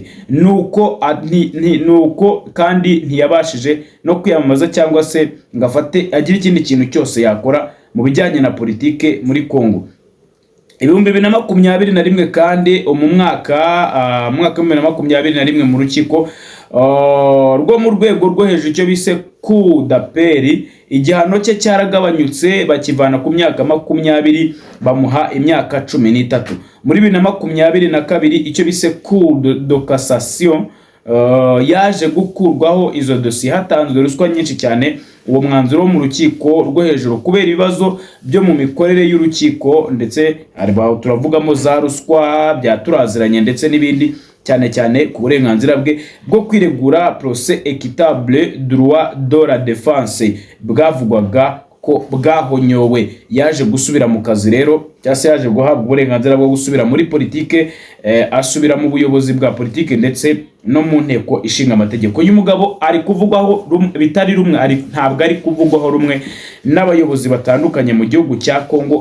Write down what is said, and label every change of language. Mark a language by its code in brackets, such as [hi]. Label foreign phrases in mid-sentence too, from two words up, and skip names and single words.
[rw] Nuko kandi ntiyabashije no kwiyamamaza cyangwa se ngafate agira ikindi kintu cyose yakora mu bijyanye na politike muri Kongo. 2021 kandi mu mwaka wa 2021 mu rukiko rwo mu rwego rwo hejuru icyo bise [fr] coup d'appel, [rw] igihano cye cyaragabanyutse bakivana ku myaka 20 bamuha imyaka 13. Muri 2022 icyo bise [fr] coup de cassation [rw] yaje gukurwaho izo dossier hatanzwe ruswa nyinshi cyane. Uwo mwanzuro mu rukiko rwo hejuru kubera ibibazo byo mu mikorere y'urukiko, ndetse turavugamo za ruswa byaturaziranye ndetse n'ibindi, cyane ku burenganzira bwe bwo kwiregura, [fr] procès équitable, droit de la défense [rw] bwavugwaga ko bwahonyowe. Yaje gusubira mu kazi rero, cyase yaje guhabwa uburenganzira bwo gusubira muri politike, asubira mu buyobozi bwa politike ndetse no mu nteko ishinga amategeko. Uyu mugabo ari kuvugwaho bitari rumwe, ntabwo ari kuvugwaho rumwe n'abayobozi batandukanye mu gihugu cya Kongo.